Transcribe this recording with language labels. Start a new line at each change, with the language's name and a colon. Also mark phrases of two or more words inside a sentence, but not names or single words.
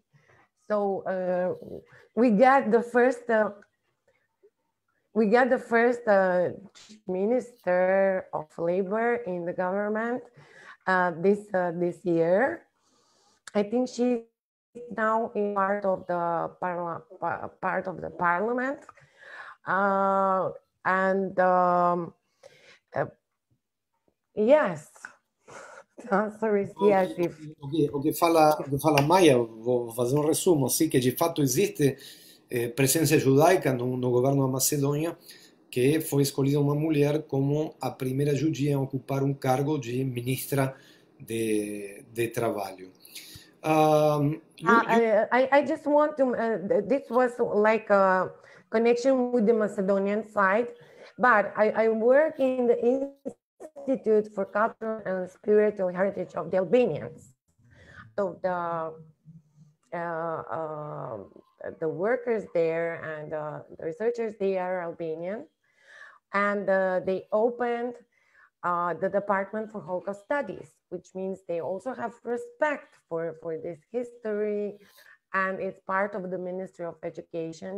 English: So we got the first Minister of Labor in the government this year. I think she's now in part of the parliament, yes. The answer is yes.
Italian: O che fa la Maia,
Portuguese: vou fazer um resumo,
Italian: sì, che di fatto esiste
Portuguese: presença judaica no governo da Macedônia, que foi escolhida uma mulher como a primeira judia a ocupar um cargo de ministra de trabalho.
English: I just want to, this was like a connection with the Macedonian side, but I work in the Institute for Cultural and Spiritual Heritage of the Albanians. So the workers there and the researchers, they are Albanian, and they opened the Department for Holocaust Studies, which means they also have respect for this history, and it's part of the Ministry of Education.